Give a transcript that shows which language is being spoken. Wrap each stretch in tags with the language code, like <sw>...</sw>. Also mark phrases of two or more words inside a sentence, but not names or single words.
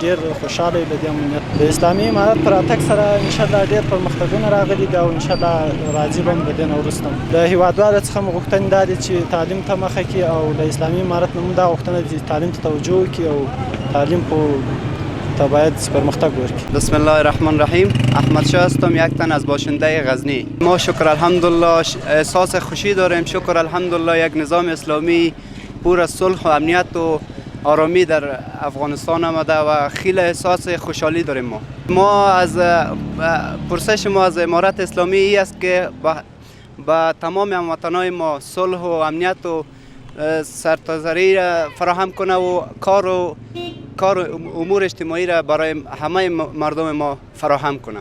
<ps>ډېر خوشحاله یو له دې امنیت. د اسلامي امارت په راتګ سره انشاءالله ډېر پرمختګونه راغلي دي او انشاءالله راځي به هم د دې نه وروسته. د هېوادوالو څخه مو غوښتنې دا دي چې تعلیم ته مخه کړي او له اسلامي امارت نه هم دا غوښتنه ده چې تعلیم ته توجه وکړي او تعلیم ته باید پرمختګ ورکړي.</ps> <ar>بسم الله الرحمن الرحیم.</ar> <fa>احمد شاه هستم، یک تن از باشنده غزنی. ما شکر الحمدلله احساس خوشی داریم. شکر الحمدلله یک نظام اسلامی پر از صلح و امنیت و آرامی در افغانستان آمده و خیلی احساس خوشحالی داریم. ما از پرسش ما از امارت اسلامی ای است که با تمام هموطنان ما صلح و امنیت و سرتاسری را فراهم کنه و کار امور اجتماعی را برای همه مردم ما فراهم کنه.</fa>